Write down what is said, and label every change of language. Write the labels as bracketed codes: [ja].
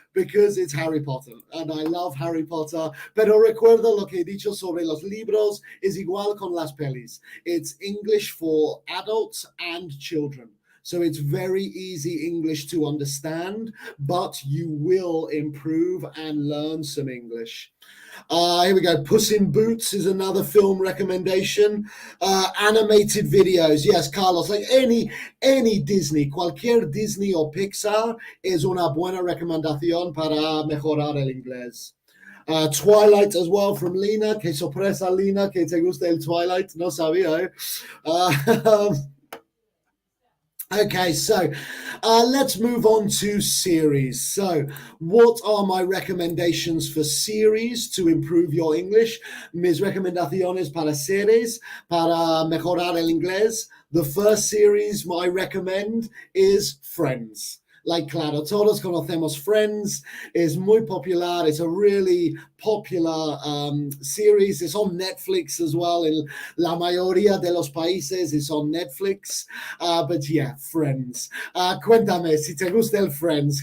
[en] Because it's Harry Potter and I love Harry Potter. [es] Pero recuerda lo que he dicho sobre los libros is igual con las pelis. [en] It's English for adults and children. So it's very easy English to understand, but you will improve and learn some English. Here we go. Puss in Boots is another film recommendation. Animated videos. Yes, Carlos, like any Disney, [es] cualquier Disney o Pixar es una buena recomendación para mejorar el inglés. [en] Twilight as well from Lina. [es] Que sorpresa, Lina, que te gusta el Twilight. No sabía, eh? [en] Okay, so let's move on to series. So, what are my recommendations for series to improve your English? [es] Mis recomendaciones para series, para mejorar el inglés. [en] The first series I recommend is Friends. [es] Like, claro, todos conocemos Friends. It's muy popular. [en] It's a really popular series. It's on Netflix as well. [es] In la mayoría de los países, [en] it's on Netflix. But yeah, [es] Friends. Cuéntame si te gusta el Friends.